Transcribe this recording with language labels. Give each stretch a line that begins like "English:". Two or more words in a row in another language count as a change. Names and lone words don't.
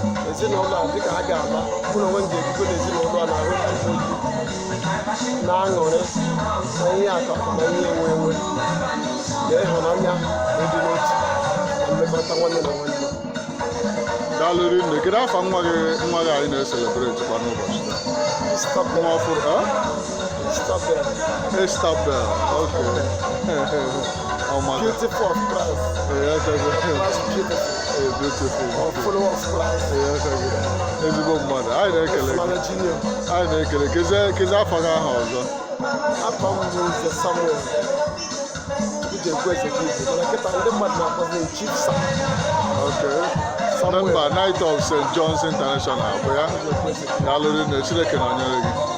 Igbo: Ezinụlọ a, dịka ha ga-ala, mụ na onwe m ga-ebigo n'ezinụlọ a na-ahụ ndị na-aṅụrị, na ihe akụ akụ na ihe enwe enwe, na ịhụnanya na ịdị n'otu, na mmekọrịta nwanne na nwanne. Daalụ rinne. Kedu afa nwa gị, nwa gị anyị na-eselebrate kwa n'ụbọchị taa? Christopher. Nwa ọfụrụ, ha? Christopher. Christopher.
English: Okay. Oh my God. Beautiful of Christ. Yes, yes, yes. Christ beautiful. Yeah, beautiful. Or follower of Christ. Yes, yes, yes.
Igbo: Ezigbo mmadụ. Anyị na-ekele gị. Mama Junior. Anyị na-ekele gị. Kezie, kezie afa gị aha ọzọ? Afa m bụ Nze Samuel. Ije ekwe eze gị Igbo. Mana kịta ndị mmadụ na-akpọzi m Chief Sam.
English: Okay. Samuel. Member Knight of Saint John's International,
Igbo: bụ ya? Daalụ rinne. Chineke nọnyere gị.